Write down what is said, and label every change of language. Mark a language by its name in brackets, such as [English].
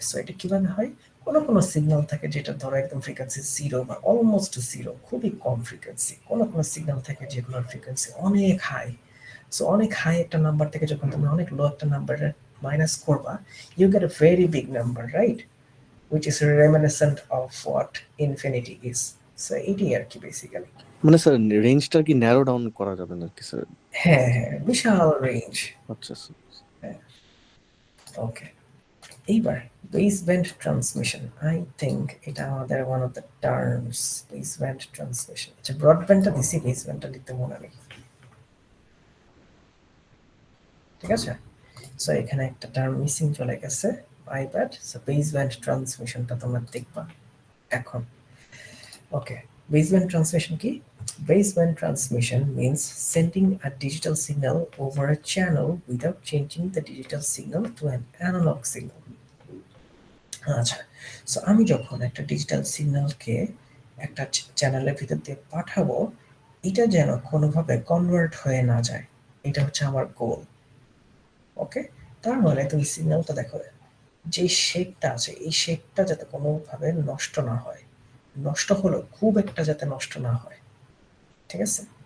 [Bangla] So এটা কিভাবে হয়, কোনো সিগন্যাল থাকে যেটা ধরো একদম ফ্রিকোয়েন্সি 0 বা অলমোস্ট 0, খুবই কম ফ্রিকোয়েন্সি। কোনো সিগন্যাল থাকে যেগুলোর ফ্রিকোয়েন্সি অনেক হাই। সো অনেক হাই একটা নাম্বার থেকে যখন তুমি অনেক লো একটা নাম্বারে মাইনাস করবা, [English] you get a very big number, right? Which is reminiscent of what infinity is. [Bangla] So এটি আর কি বেসিক্যালি। মানে স্যার রেঞ্জটা কি ন্যারো ডাউন করা যাবে নাকি স্যার? হ্যাঁ হ্যাঁ, বিশাল রেঞ্জ। আচ্ছা স্যার। হ্যাঁ, ওকে। এইবার base band transmission, I think এটা আমাদের one of the terms, base band transmission. আচ্ছা, ব্রডব্যান্ডটা দিছি, বেস ব্যান্ডটা লিখতে মনে নেই, ঠিক আছে? সো এখানে একটা টার্ম মিসিং চলে গেছে, my bad. So base band ট্রান্সমিশনটা তোমরা দেখবা এখন। ওকে, baseband transmission কি? [English] Baseband transmission means sending a digital signal over a channel without changing the digital signal to an analog signal. [Bangla] আচ্ছা, সো আমি যখন একটা ডিজিটাল সিগন্যালকে একটা চ্যানেলের ভিতর দিয়ে পাঠাবো, এটা যেন কোনোভাবে কনভার্ট হয়ে না যায়, এটা হচ্ছে আমার গোল। ওকে, তার মানে তুমি সিগন্যালটা দেখো, যে শেপটা আছে এই শেপটা যাতে কোনোভাবে নষ্ট না হয়, নষ্ট হলো খুব একটা যাতে নষ্ট না হয়, ঠিক আছে?